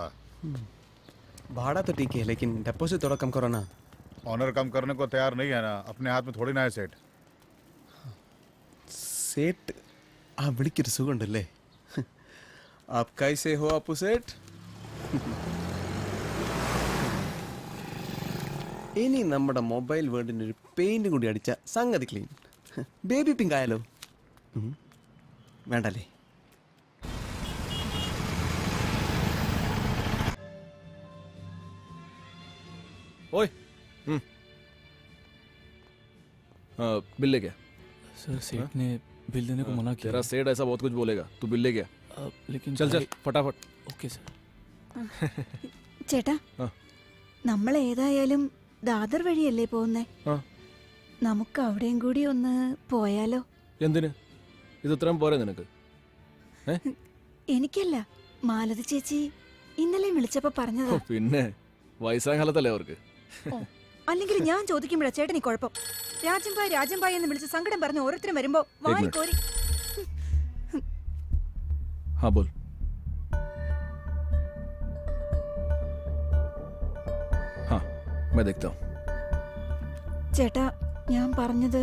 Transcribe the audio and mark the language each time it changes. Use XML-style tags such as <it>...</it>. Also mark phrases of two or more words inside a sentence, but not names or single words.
<hi>भाड़ा तो ठीक है लेकिन डिपॉजिट थोड़ा कम करो ना। ऑनर कम करने को तैयार नहीं है ना, अपने हाथ में थोड़ी ना है सेठ।</hi> <ml>सेठ ആ വിളിക്കൊരു സുഖമുണ്ടല്ലേ?</ml> <hi>आप कैसे हो अपू सेठ?</hi> <ml>ഇനി നമ്മുടെ മൊബൈൽ വേൾഡിന് ഒരു പെയിന്റ് കൂടി അടിച്ച സംഗതി ക്ലീൻ.</ml> <en>baby pink</en> <ml>ആയാലോ? വേണ്ടല്ലേ?</ml> <hi>ओए बिल ले गया। सर सेठ ने बिल देने को मना किया। तेरा सेठ ऐसा बहुत कुछ बोलेगा, तू बिल ले गया। लेकिन चल चल फटाफट।</hi> <en>okay sir.</en> <ml>ചേട്ടാ നമ്മൾ ഏതായാലും ദാദർ വഴിയല്ലേ പോകുന്നേ? നമുക്ക് അവിടെയും കൂടി ഒന്ന് പോയാലോ? എന്തിന്? ഇത് ഇത്രയും പോരെ നിനക്ക്? എനിക്കല്ല, മാലതി ചേച്ചി ഇന്നലെ വിളിച്ചപ്പോ പറഞ്ഞതാ. പിന്നെ വയസ്സായ കാലത്തല്ലേ അവർക്ക്. അല്ലെങ്കിൽ ഞാൻ ചോദിക്കുമ്പോഴാ ചേട്ടനി കുഴപ്പം. രാജൻ ഭായ് എന്ന് വിളിച്ച് സങ്കടം പറഞ്ഞ് ഓരോരുത്തരും വരുമ്പോ വാരിക്കോരി.</ml> <hi>हाँ बोल. हाँ मैं देखता हूँ.</hi> <ml>ചേട്ടാ ഞാൻ പറഞ്ഞത്.</ml>